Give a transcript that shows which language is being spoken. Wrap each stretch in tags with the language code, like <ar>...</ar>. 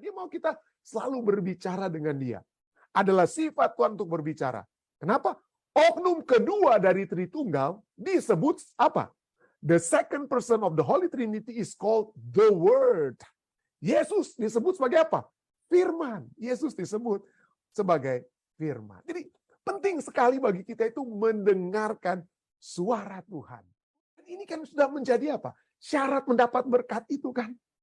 <id>mau kita selalu berbicara dengan dia. Adalah sifat Tuhan untuk berbicara. Kenapa? Oknum kedua dari Tritunggal disebut apa?</id> <en>The second person of the Holy Trinity is called the Word.</en> <id>Yesus disebut sebagai apa? Firman. Yesus disebut sebagai firman. Jadi penting sekali bagi kita itu mendengarkan suara Tuhan. Ini kan sudah menjadi apa? Syarat mendapat berkat itu kan.</id>